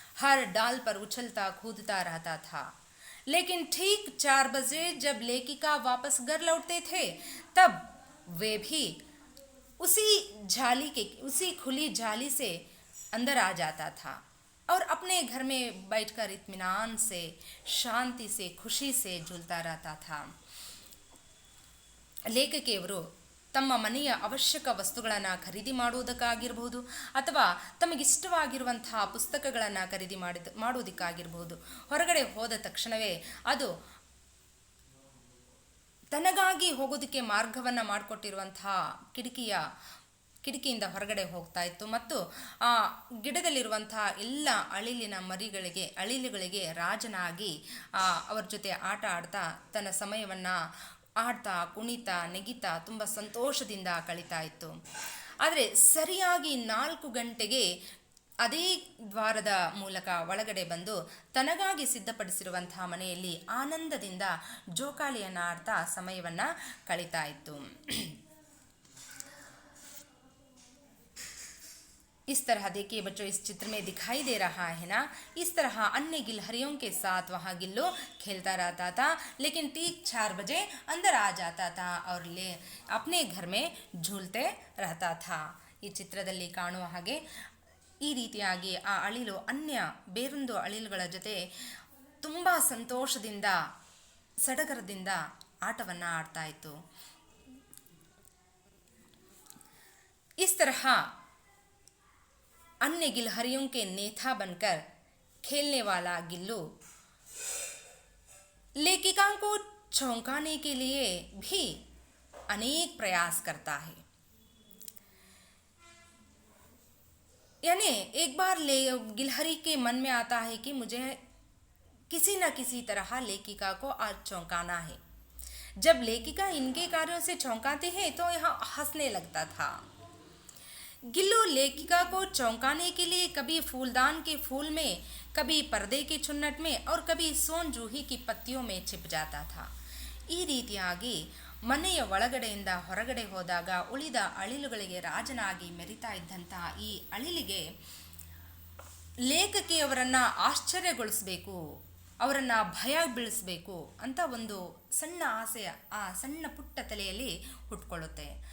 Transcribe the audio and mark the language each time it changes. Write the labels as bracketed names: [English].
[Hindi] हर डाल पर उछलता कूदता रहता था. लेकिन ठीक 4 बजे जब लेखिका वापस घर लौटते थे तब वे भी उसी खुली जाली से अंदर आ जाता था और अपने घर में बैठकर इत्मीनान से, शांति से, खुशी से झूलता रहता था. [Kannada] ಲೇಖಕಿಯವರು ತಮ್ಮ ಮನೆಯ ಅವಶ್ಯಕ ವಸ್ತುಗಳನ್ನು ಖರೀದಿ ಮಾಡುವುದಕ್ಕಾಗಿರ್ಬೋದು ಅಥವಾ ತಮಗಿಷ್ಟವಾಗಿರುವಂತಹ ಪುಸ್ತಕಗಳನ್ನು ಖರೀದಿ ಮಾಡುವುದಕ್ಕಾಗಿರ್ಬೋದು ಹೊರಗಡೆ ಹೋದ ತಕ್ಷಣವೇ ಅದು ತನಗಾಗಿ ಹೋಗೋದಕ್ಕೆ ಮಾರ್ಗವನ್ನು ಮಾಡಿಕೊಟ್ಟಿರುವಂತಹ ಕಿಟಕಿಯಿಂದ ಹೊರಗಡೆ ಹೋಗ್ತಾ ಇತ್ತು ಮತ್ತು ಆ ಗಿಡದಲ್ಲಿರುವಂತಹ ಎಲ್ಲ ಅಳಿಲುಗಳಿಗೆ ರಾಜನಾಗಿ ಅವರ ಜೊತೆ ಆಟ ಆಡ್ತಾ ತನ್ನ ಸಮಯವನ್ನು ಆಡ್ತಾ ಕುಣಿತಾ ನೆಗಿತಾ ತುಂಬ ಸಂತೋಷದಿಂದ ಕಳೀತಾ ಇತ್ತು. ಆದರೆ ಸರಿಯಾಗಿ 4 ಗಂಟೆಗೆ ಅದೇ ದ್ವಾರದ ಮೂಲಕ ಒಳಗಡೆ ಬಂದು ತನಗಾಗಿ ಸಿದ್ಧಪಡಿಸಿರುವಂತಹ ಮನೆಯಲ್ಲಿ ಆನಂದದಿಂದ ಜೋಕಾಲಿಯನ್ನು ಆಡ್ತಾ ಸಮಯವನ್ನು ಕಳೀತಾ ಇತ್ತು. [Hindi] इस तरह देखिए बच्चों, इस चित्र में दिखाई दे रहा है ना, इस तरह अन्य गिलहरियों के साथ वहाँ गिल्लू खेलता रहता था. लेकिन ठीक 4 बजे अंदर आ जाता था और अपने घर में झूलते रहता था. [Kannada] ಈ ಚಿತ್ರದಲ್ಲಿ ಕಾಣುವ ಹಾಗೆ ಈ ರೀತಿಯಾಗಿ ಆ ಅಳಿಲು ಬೇರೊಂದು ಅಳಿಲುಗಳ ಜೊತೆ ತುಂಬ ಸಂತೋಷದಿಂದ ಸಡಗರದಿಂದ ಆಟವನ್ನು ಆಡ್ತಾ ಇತ್ತು. [Hindi] इस तरह अन्य गिलहरियों के नेता बनकर खेलने वाला गिल्लू लेखिका को चौंकाने के लिए भी अनेक प्रयास करता है. यानी एक बार गिलहरी के मन में आता है कि मुझे किसी न किसी तरह लेखिका को आज चौंकाना है. जब लेखिका इनके कार्यों से चौंकाती है तो यहाँ हंसने लगता था. गिल्लू लेखिका को चौंकाने के लिए कभी फूलदान के फूल में, कभी पर्दे के चुन्नट में और कभी सोन जूही की पत्तियों में छिप जाता था. [Kannada] ಈ ರೀತಿಯಾಗಿ ಮನೆಯ ಒಳಗಡೆಯಿಂದ ಹೊರಗಡೆ ಹೋದಾಗ ಉಳಿದ ಅಳಿಲುಗಳಿಗೆ ರಾಜನಾಗಿ ಮೆರಿತಾ ಇದ್ದಂತಹ ಈ ಅಳಿಲಿಗೆ ಲೇಖಕಿಯವರನ್ನು ಆಶ್ಚರ್ಯಗೊಳಿಸಬೇಕು, ಅವರನ್ನು ಭಯ ಬೀಳಿಸಬೇಕು ಅಂತ ಒಂದು ಸಣ್ಣ ಆಸೆ ಆ ಸಣ್ಣ ಪುಟ್ಟ ತಲೆಯಲ್ಲಿ ಹುಟ್ಕೊಳ್ಳುತ್ತೆ.